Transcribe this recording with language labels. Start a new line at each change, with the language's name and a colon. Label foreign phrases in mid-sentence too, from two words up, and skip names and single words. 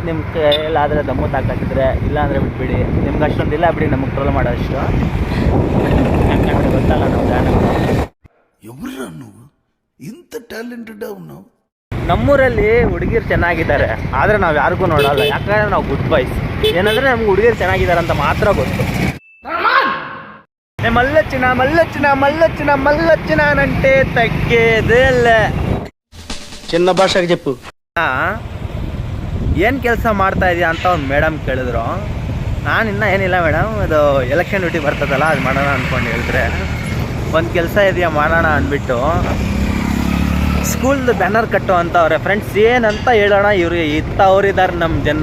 Kannada: ನಿಮ್ಮ ಕೈಲಾದರೆ ದಮ್ಮು ತಾಕತ್ತಿದ್ರೆ, ಇಲ್ಲ ಅಂದರೆ ಬಿಟ್ಬಿಡಿ. ನಿಮ್ಗೆ ಅಷ್ಟೊಂದಿಲ್ಲ ಬಿಡಿ ನಮಗೆ ಟ್ರೋಲ್ ಮಾಡೋಷ್ಟು, ಯಾಕಂದ್ರೆ ಗೊತ್ತಲ್ಲ ನಾವು ಗಾನ. ಇಂಥ ಟ್ಯಾಲೆಂಟೆಡ್ ನಾವು. ನಮ್ಮೂರಲ್ಲಿ ಹುಡುಗಿರು ಚೆನ್ನಾಗಿದ್ದಾರೆ, ಆದರೆ ನಾವು ಯಾರಿಗೂ ನೋಡಲ್ಲ, ಯಾಕಂದರೆ ನಾವು
English: good boys.
Kannada: ಏನಂದರೆ ನಮ್ಗೆ ಹುಡುಗಿರು ಚೆನ್ನಾಗಿದ್ದಾರೆ ಅಂತ ಮಾತ್ರ ಗೊತ್ತು.
Telugu: మల్లొచ్చిన అంటే తగ్గేదేలే. చిన్న భాషకి చెప్పు.
Kannada: ಏನು ಕೆಲಸ ಮಾಡ್ತಾ ಇದೆಯಾ ಅಂತ ಒಂದು ಮೇಡಮ್ ಕೇಳಿದ್ರು. ನಾನು ಇನ್ನೂ ಏನಿಲ್ಲ ಮೇಡಮ್, ಅದು
English: election duty
Kannada: ಬರ್ತದಲ್ಲ ಅದು ಮಾಡೋಣ ಅಂದ್ಕೊಂಡು ಹೇಳಿದ್ರೆ, ಒಂದು ಕೆಲಸ ಇದೆಯಾ ಮಾಡೋಣ ಅಂದ್ಬಿಟ್ಟು ಸ್ಕೂಲ್ದು ಬ್ಯಾನರ್ ಕಟ್ಟು ಅಂತವ್ರೆ ಫ್ರೆಂಡ್ಸ್. ಏನಂತ ಹೇಳೋಣ, ಇವ್ರಿಗೆ ಇತ್ತವ್ರಿದ್ದಾರೆ ನಮ್ಮ ಜನ.